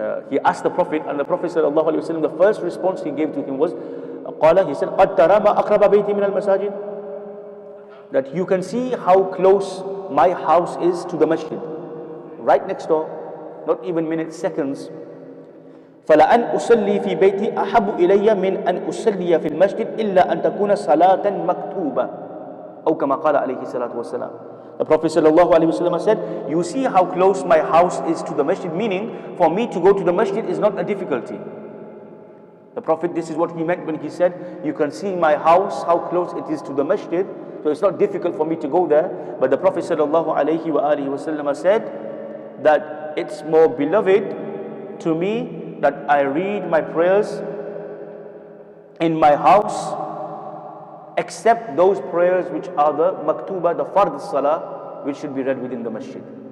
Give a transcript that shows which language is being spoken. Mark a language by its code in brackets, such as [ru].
[en] He asked the Prophet, and the Prophet sallallahu alaihi wasallam, the first response he gave to him was, he said, [ar] قَدْ تَرَى مَا أَقْرَبَ بَيْتِي مِنَ الْمَسَاجِدِ. [en] That you can see how close my house is to the masjid. Right next door, not even minutes, seconds. [ar] فَلَأَنْ أُصَلِّي فِي بَيْتِي أَحَبُّ إِلَيَّ مِنْ أَنْ أُصَلِّيَ فِي الْمَسْجِدِ إِلَّا أَنْ تَكُونَ صَلَاةً مَكْتُوبَةً أو كما قال عليه الصلاة والسلام. [en] The Prophet sallallahu alaihi wasallam said, you see how close my house is to the masjid, meaning for me to go to the masjid is not a difficulty. The Prophet, this is what he meant when he said, you can see my house, how close it is to the masjid, so it's not difficult for me to go there. But the Prophet sallallahu alaihi wasallam said that it's more beloved to me that I read my prayers in my house, except those prayers which are the maktuba, the fard salah, which should be read within the masjid.